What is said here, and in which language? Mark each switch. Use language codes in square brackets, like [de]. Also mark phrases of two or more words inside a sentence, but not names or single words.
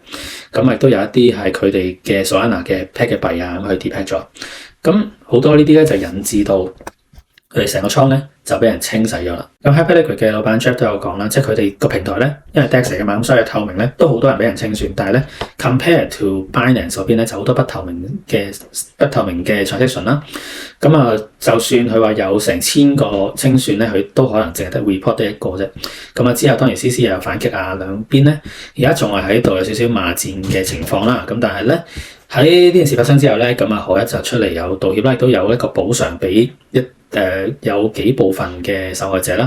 [yue] 咁亦都有一啲係佢哋嘅 Solana 嘅 pack 嘅幣啊，咁去 depack 咗。咁好多呢啲咧就引致到佢哋成個倉咧就俾人清洗咗啦。咁 Hyperliquid 嘅老闆 Jeff 都有講啦，即係佢哋個平台咧，因為 DEX 嚟嘅嘛，咁所以透明咧都好多人俾人清算，但係咧 [en] compare to Binance [yue] 嗰邊咧就好多不透明嘅 transaction 啦。就算佢話有成1000個清算咧，佢都可能淨係得 report 得一個啫。之後當然 CC 又有反擊啊，兩邊咧而家仲係喺度有少少罵戰嘅情況啦。咁但係咧喺呢件事發生之後咧，何一就出嚟有道歉啦，亦都有一個補償俾有幾部分嘅受害者啦。